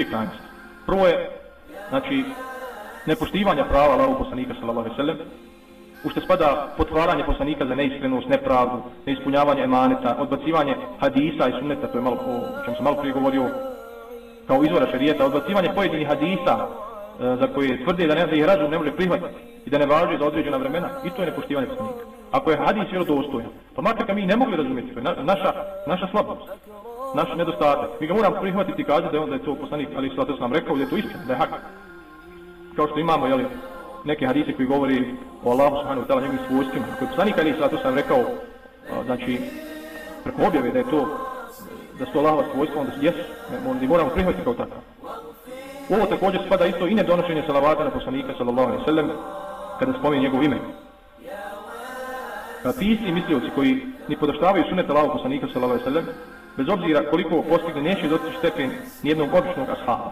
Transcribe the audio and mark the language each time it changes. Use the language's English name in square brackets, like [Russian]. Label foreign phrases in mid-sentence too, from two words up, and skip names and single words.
[Bosnian] Prvo je, znači, nepoštivanje prava Allahovog poslanika [Arabic] صلى الله عليه وسلم, [Bosnian] u što spada potvaranje poslanika za neiskrenost, nepravdu, neispunjavanje emaneta, odbacivanje hadisa i sunneta, to je malo o čem sam malo prije govorio, kao izvora šerijeta, odbacivanje pojedinih hadisa za koje tvrde da ih razum ne može prihvatiti i da ne važi za određena vremena, i to je nepoštivanje poslanika. Ako je hadis vjerodostojan, pa makar ga mi ne mogli razumjeti, to je naša slabost, naš nedostatak. Mi ga moramo prihvatiti i kazati da je to poslanik, ali [Arabic] صلى الله عليه وسلم [Bosnian] rekao da je to istina, da je hak. Kao što imamo, jeli, neke hadise koji govori o Allahu [Arabic] سبحانه وتعالى [Bosnian] njegovim svojstvima, koji je poslanik ali [Arabic] صلى الله عليه وسلم [Bosnian] rekao, znači preko objave da je to, da su to Allahova svojstva, onda jesu, onda moramo prihvatiti kao takav. Ovo također spada isto i nedonošenje salavata na poslanika [Arabic] صلى الله عليه وسلم [Bosnian] kada spominje njegovo ime. Ti isti mislioci koji ni podaštavaju sunnet Allahovog poslanika [Arabic] صلى الله عليه وسلم, [Bosnian] bez obzira koliko postigne, neće doći stepen nijednog običnog ashaba.